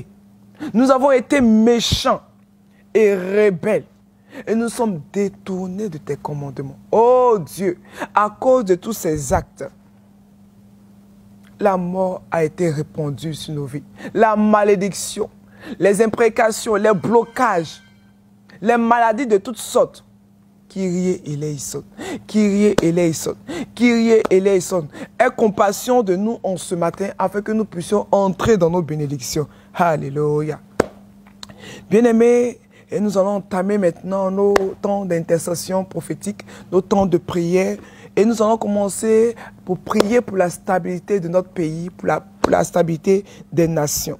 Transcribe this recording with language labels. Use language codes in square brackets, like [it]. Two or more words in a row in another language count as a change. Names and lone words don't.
[fr] Nous avons été méchants et rebelles et nous sommes détournés de tes commandements. Oh Dieu, à cause de tous ces actes, la mort a été répandue sur nos vies. La malédiction, les imprécations, les blocages, les maladies de toutes sortes. [el] Κύριε ἐλέησον, Κύριε ἐλέησον, Κύριε ἐλέησον. [fr] Aie compassion de nous en ce matin afin que nous puissions entrer dans nos bénédictions. Alléluia. Bien-aimés, et nous allons entamer maintenant nos temps d'intercession prophétique, nos temps de prière. Et nous allons commencer pour prier pour la stabilité de notre pays, pour la stabilité des nations.